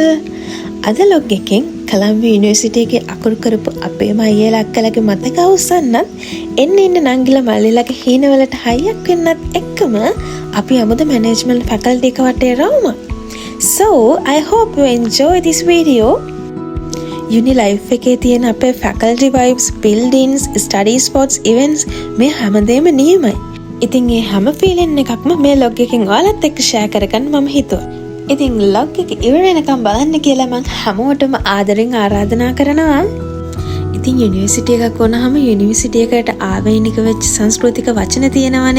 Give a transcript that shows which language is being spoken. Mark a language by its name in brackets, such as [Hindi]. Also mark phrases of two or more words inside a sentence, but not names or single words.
[Sinhala] අද ලොග් එකෙන් කොලම්බියා යුනිවර්සිටි එකේ අකුරු කරපු අපේම අයියලා අක්කලාගේ මතක අවසන්නත් එන්න නංගිලා මල්ලිලාගේ හීනවලට හයියක් වෙන්නත් එක්කම අපි යමුද [English] management faculty [Sinhala] එක වටේ රවුම. [English] So, I hope you enjoy this video. uni life [Sinhala] එකේ තියෙන අපේ [English] faculty vibes, buildings, study spots, events [Sinhala] මේ හැමදේම නියමයි. ඉතින් ඒ හැම ෆීලින් එකක්ම මේ ලොග් එකෙන් ඔයාලත් එක්ක ෂෙයා කරගන්න මම හිතුවා. ඉතින් ලොග් එක ඉවර වෙනකම් බලන්න කියලා මම හැමෝටම ආදරෙන් ආරාධනා කරනවා. ඉතින් යුනිවර්සිටි එකක් වුණාම යුනිවර්සිටි එකට ආවේනික වෙච්ච සංස්කෘතික වචන තියෙනවානේ.